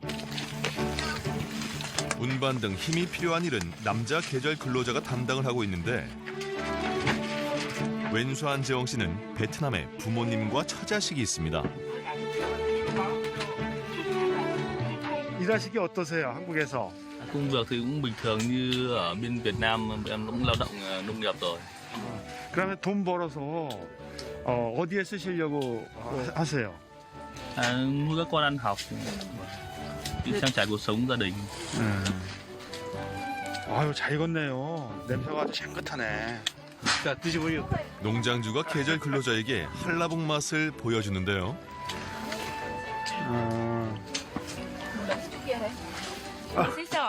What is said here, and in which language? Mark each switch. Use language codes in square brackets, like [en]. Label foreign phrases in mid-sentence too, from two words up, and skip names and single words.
[ko] 운반 등 힘이 필요한 일은 남자 계절 근로자가 담당을 하고 있는데 웬수한 재홍 씨는 베트남에 부모님과 처자식이 있습니다. 일하시기 어떠세요? 한국에서? [vi] Công việc thì cũng bình thường như ở bên Việt Nam, em cũng lao động nông nghiệp rồi. [ko] 그러면 돈 벌어서 어디에 쓰시려고 하세요? [vi] Nuôi các con ăn học, trang trải cuộc sống gia đình. [ko] 아유, 잘 익었네요. 냄새가 아주 향긋하네. 자, 드셔보세요. 농장주가 계절 근로자에게 한라봉 맛을 보여주는데요. 맛있어?